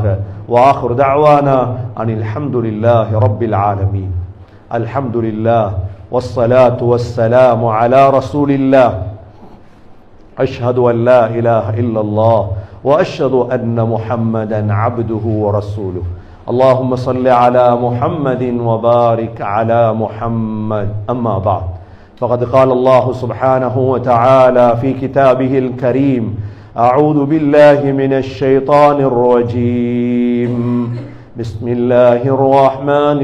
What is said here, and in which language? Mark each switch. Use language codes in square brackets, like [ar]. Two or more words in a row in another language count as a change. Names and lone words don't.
[ar] وآخر دعوانا أن الحمد لله رب العالمين. الحمد لله والصلاة والسلام على رسول الله. أشهد أن لا إله إلا الله وأشهد أن محمدا عبده ورسوله. اللهم صل على محمد وبارك على محمد. أما بعد فقد قال الله سبحانه وتعالى في كتابه الكريم أعوذ بالله من الشيطان الرجيم بسم الله الرحمن